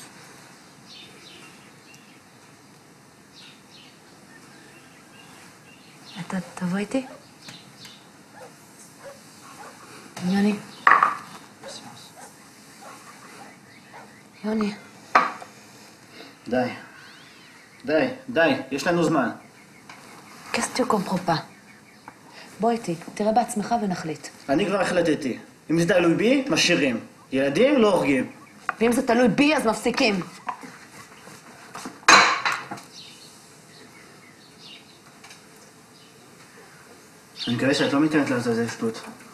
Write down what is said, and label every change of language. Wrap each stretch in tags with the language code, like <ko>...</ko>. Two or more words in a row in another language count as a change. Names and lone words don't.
<he>אתה תבוא איתי? יוני. יוני. די, יש לנו זמן.</he> <fr>Qu'est-ce que tu comprends pas?</fr> <he>בוא איתי, תראה בעצמך ונחליט. אני כבר החלטתי. אם זה תלוי בי, משאירים. ילדים לא הורגים. ואם זה תלוי בי, אז מפסיקים. אני מקווה שאת לא מתכוונת לעשות איזה שטות.</he>